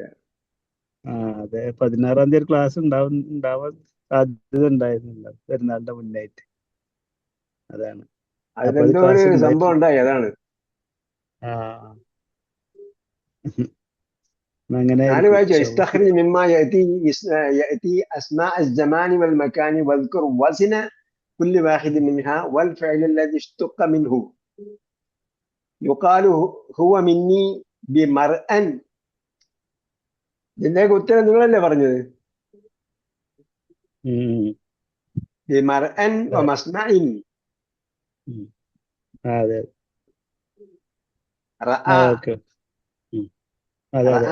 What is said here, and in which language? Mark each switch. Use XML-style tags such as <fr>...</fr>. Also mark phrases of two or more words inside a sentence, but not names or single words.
<ml>ആ അതെ, 16-ാം തീയതി ക്ലാസ് ഉണ്ടാവാൻ സാധ്യത ഉണ്ടായിരുന്നില്ല, പെരുന്നാളിന്റെ മുന്നായിട്ട്. അതാണ്. അപ്പൊ അത് അതിലെന്തോ ഒരു ക്ലാസ് സംഭവം ഉണ്ടായിട്ടില്ല. ഉണ്ടായി, അതാണ്. ആ അങ്ങനെ ഞാൻ ആയിരിക്കും.</ml> <ar>വായിച്ചു استخرج مما يأتي أسماء الزمان والمكان واذكر وزن كل واحد منها والفعل الذي اشتق منه يقال هو مني بمرأ.</ar> <ml>ഇതിന്റെയൊക്കെ ഉത്തരം നിങ്ങളല്ലേ പറഞ്ഞത്?</ml> <ar>بمرأى ومسمع.</ar> <ml>അതെ റഅ ഓക്കെ. അതെ അതെ.</ml>